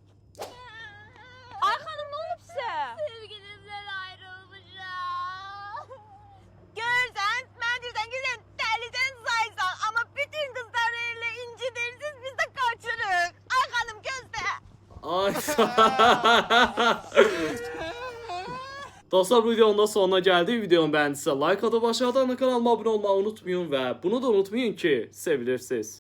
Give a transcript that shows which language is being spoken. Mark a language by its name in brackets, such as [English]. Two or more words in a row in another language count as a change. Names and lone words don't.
[Azerbaijani] Ay xanım, nə olub sizə? Sevgilimdən ayrılmışam. Görsən, mən deyirsən ki, sən dəlidən saysan, amma bütün qızları elə incidirsiniz, biz də qaçırıq. Ay xanım, gözlə. Ay. Dostlar, [Turkish] bu videonun da sonuna geldik. Videomu beğendiyse like atıp aşağıdan kanalıma abone olmayı unutmayın ve bunu da unutmayın ki sevilirsiniz.